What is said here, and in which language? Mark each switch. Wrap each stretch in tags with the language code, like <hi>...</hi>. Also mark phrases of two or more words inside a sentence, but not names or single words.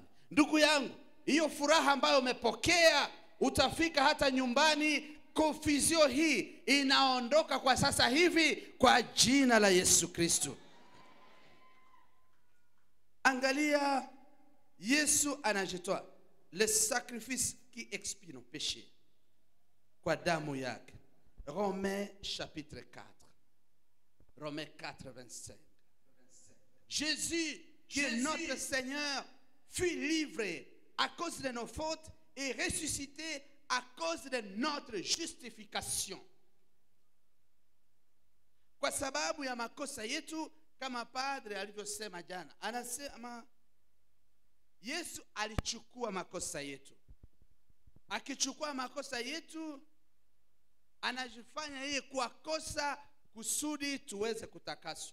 <sw>Ndugu yangu, hiyo furaha ambayo umepokea, utafika hata nyumbani confusion hii inaondoka kwa sasa hivi kwa jina la Yesu Kristo. Angalia, Yesu anajitoa,</sw> <fr>le sacrifice qui expie nos péchés</fr> <sw>kwa damu yake.</sw> <fr>Romains chapitre 4. Romains 4, 25. Jésus, qui est notre Seigneur, fut livré à cause de nos fautes et ressuscité à cause de notre justification.</fr> <sw>Kwa sababu ya makosa yetu, kama padre alivyosema jana, anasema Yesu alichukua makosa yetu. Akichukua makosa yetu, anajifanya yeye kwa kosa kusudi tuweze kutakaswa.</sw>